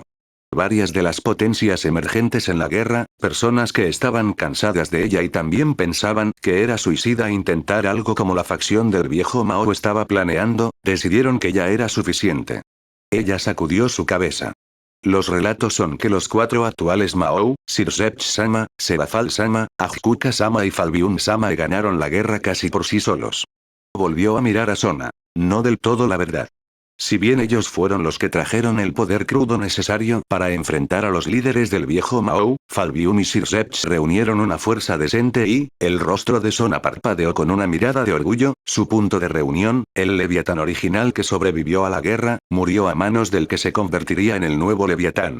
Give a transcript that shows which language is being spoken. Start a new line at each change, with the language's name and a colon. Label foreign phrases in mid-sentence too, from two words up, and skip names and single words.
Spanish: Varias de las potencias emergentes en la guerra, personas que estaban cansadas de ella y también pensaban que era suicida intentar algo como la facción del viejo Mao estaba planeando, decidieron que ya era suficiente. Ella sacudió su cabeza. Los relatos son que los 4 actuales Mao, Sirseph-sama, Serafal-sama, Ajkuka-sama y Falbiun-sama ganaron la guerra casi por sí solos. Volvió a mirar a Sona. No del todo la verdad. Si bien ellos fueron los que trajeron el poder crudo necesario para enfrentar a los líderes del viejo Mao, Falbiun y Sirseph reunieron una fuerza decente y, el rostro de Sona parpadeó con una mirada de orgullo, su punto de reunión, el Leviatán original que sobrevivió a la guerra, murió a manos del que se convertiría en el nuevo Leviatán.